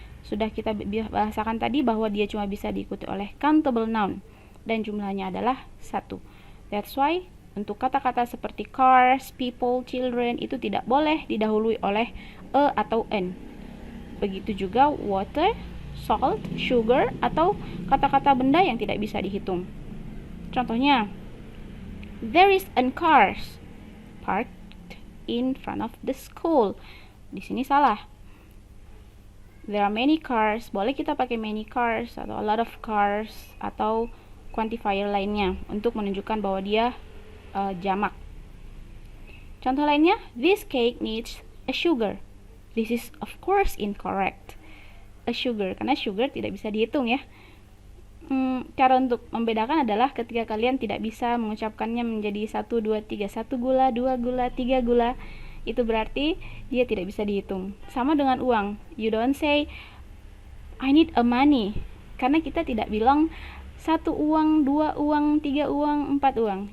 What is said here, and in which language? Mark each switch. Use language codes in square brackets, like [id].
[id] Sudah kita bahasakan tadi bahwa dia cuma bisa diikuti oleh countable noun dan jumlahnya adalah 1. [en] That's why [id] untuk kata-kata seperti cars, people, children itu tidak boleh didahului oleh a atau an. Begitu juga water, salt, sugar, atau kata-kata benda yang tidak bisa dihitung. Contohnya, [en] there is a car parked in front of the school. [id] Di sini salah. [en] There are many cars. [id] Boleh kita pakai many cars atau a lot of cars atau quantifier lainnya untuk menunjukkan bahwa dia jamak. Contoh lainnya, [en] this cake needs a sugar. This is of course incorrect. [id] A sugar, karena sugar tidak bisa dihitung ya. Cara untuk membedakan adalah ketika kalian tidak bisa mengucapkannya menjadi 1, 2, 3, 1 gula, 2 gula, 3 gula, itu berarti dia tidak bisa dihitung. Sama dengan uang. [en] You don't say I need a money, [id] karena kita tidak bilang 1 uang, 2 uang, 3 uang, 4 uang.